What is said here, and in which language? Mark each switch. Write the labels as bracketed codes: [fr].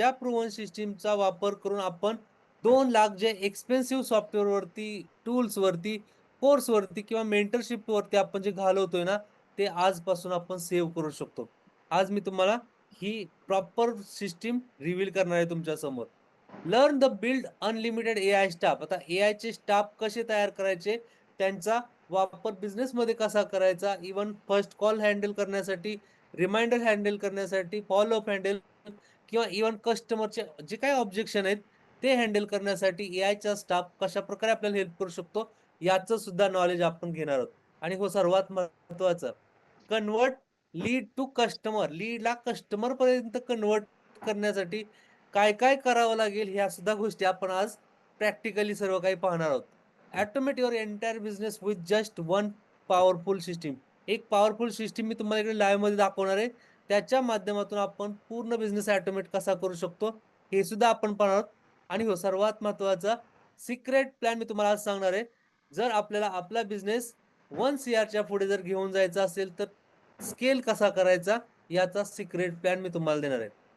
[mr] ज्या प्रूव्हन सिस्टमचा वापर करून आपण 2,00,000 जे एक्सपेन्सिव्ह सॉफ्टवेअरवरती, टूल्सवरती, कोर्सवरती किंवा मेंटरशिपवरती आपण जे घालवतोय ना, ते आजपासून आपण सेव्ह करू शकतो. आज मी तुम्हाला ही प्रॉपर सिस्टम रिव्हील करणार आहे तुमच्यासमोर. [en] Learn the build unlimited AI staff. [mr] आता एआयचे स्टाफ कसे तयार करायचे, त्यांचा वापर बिझनेसमध्ये कसा करायचा, इव्हन फर्स्ट कॉल हँडल करण्यासाठी, रिमाइंडर हँडल करण्यासाठी, फॉलोअप हँडल किंवा इव्हन कस्टमरचे जे काही ऑब्जेक्शन आहेत, ते हँडल करण्यासाठी एआयचा स्टाफ कशाप्रकारे आपल्याला हेल्प करू शकतो, याचं सुद्धा नॉलेज आपण घेणार आहोत. आणि हो सर्वात महत्त्वाचं, [en] Convert lead to customer. [mr] लीडला कस्टमरपर्यंत convert करण्यासाठी काय-काय करावं लागेल, ह्या सुद्धा गोष्टी आपण आज प्रॅक्टिकली सर्व काही पाहणार आहोत. [en] Automate your entire business with just one powerful system. [mr] एक पॉवरफुल सिस्टम मी तुम्हाला इकडे लाईव्हमध्ये दाखवणार आहे. त्याच्या माध्यमातून आपण पूर्ण बिझनेस ऑटोमेट कसा करू शकतो, हे सुद्धा आपण पाहणार आहोत. आणि हो सर्वात महत्त्वाचा सिक्रेट प्लॅन मी तुम्हाला आज सांगणार आहे. जर आपल्याला आपला बिझनेस 1 सीआरच्या पुढे जर घेऊन जायचा असेल, तर स्केल कसा करायचा, याचा सिक्रेट प्लॅन मी तुम्हाला देणार आहे.